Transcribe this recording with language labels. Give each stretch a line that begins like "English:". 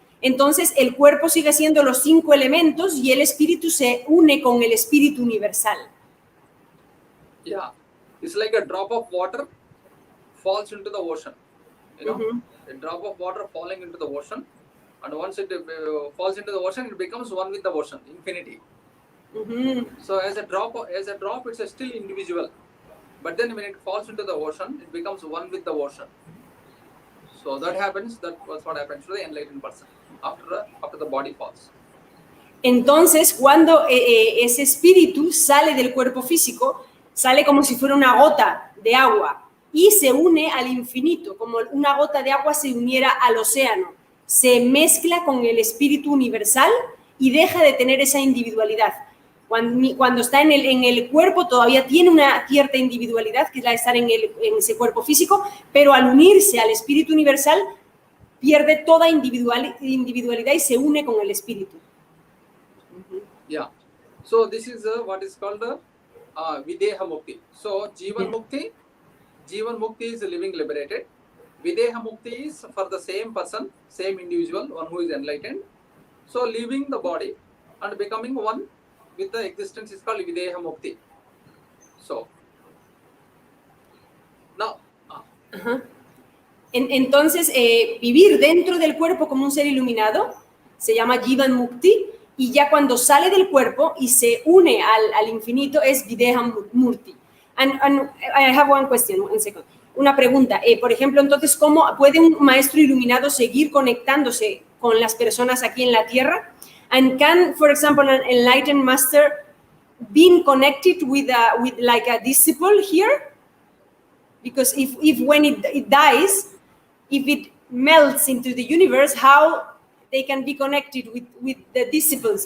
Spanish: Entonces el cuerpo sigue siendo los 5 elementos y el espíritu se une con el espíritu universal.
English: Yeah, it's like a drop of water falls into the ocean. A drop of water falling into the ocean, and once it falls into the ocean, it becomes one with the ocean, infinity. So as a drop, it's still individual, but then when it falls into the ocean, it becomes one with the ocean. So that happens. That was what happens to the enlightened person after the body falls.
Spanish: Entonces, cuando ese espíritu sale del cuerpo físico, sale como si fuera una gota de agua y se une al infinito, como una gota de agua se uniera al océano. Se mezcla con el espíritu universal y deja de tener esa individualidad. Cuando está en el cuerpo todavía tiene una cierta individualidad, que es la de estar en ese cuerpo físico, pero al unirse al espíritu universal pierde toda individualidad y se une con el espíritu.
English: Yeah. So this is what is called Videha Mukti. So Jivan Mukti is living liberated. Videha Mukti is for the same person, same individual, one who is enlightened. So leaving the body and becoming one with the existence is called Videha Mukti. So now.
Spanish: Entonces, vivir dentro del cuerpo como un ser iluminado se llama Jivan Mukti, y ya cuando sale del cuerpo y se une al infinito es Videha Murti.
English: And I have one question, one second.
Spanish: Una pregunta, por ejemplo, entonces, ¿cómo puede un maestro iluminado seguir conectándose con las personas aquí en la Tierra?
English: And can, for example, an enlightened master be connected with like a disciple here? Because if when it dies, if it melts into the universe, how they can be connected with the disciples?